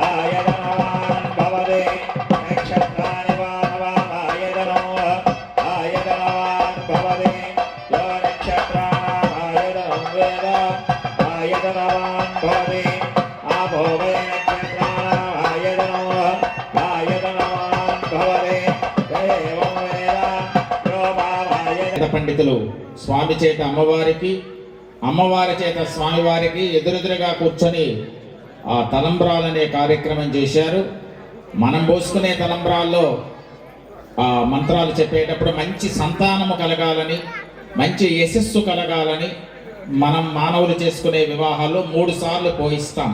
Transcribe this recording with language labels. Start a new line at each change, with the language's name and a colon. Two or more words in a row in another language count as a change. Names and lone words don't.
Sanskrit: आयतनवान् भवति नक्षत्राणि वानवामायतनो आयतनवान् भवति यो नक्षत्राणाम् आयतनं वेद आयतनवान् भवति आपो वै नक्षत्राणाम् आयतनो आयतनवान् भवति एवं वेद यो मामायतनं
Telugu: పండితులు స్వామి చేత అమ్మవారికి, అమ్మవారి చేత స్వామివారికి ఎదురెదురుగా కూర్చొని ఆ తలంబ్రాలనే కార్యక్రమం చేశారు. మనం పోసుకునే తలంబ్రాల్లో ఆ మంత్రాలు చెప్పేటప్పుడు మంచి సంతానము కలగాలని, మంచి యశస్సు కలగాలని మనం మానవులు చేసుకునే వివాహాల్లో 3 సార్లు పోయిస్తాం.